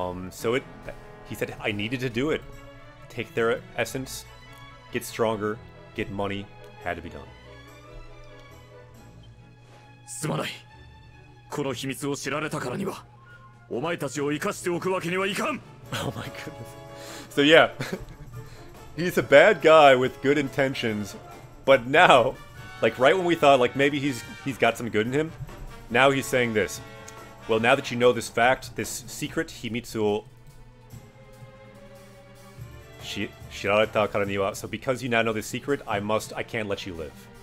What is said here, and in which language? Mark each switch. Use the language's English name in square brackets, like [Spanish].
[English] So he said I needed to do it. Take their essence, get stronger, get money, had to be done. [Japanese] すまない。この秘密を知られたからには、お前たちを生かしておくわけにはいかん。 [English] Oh my goodness. So yeah, he's a bad guy with good intentions, but now, like right when we thought like maybe he's got some good in him, now he's saying this. Well, now that you know this fact, this secret, [Japanese] Himitsu o shirareta kara ni wa, [English] so because you now know this secret, I can't let you live.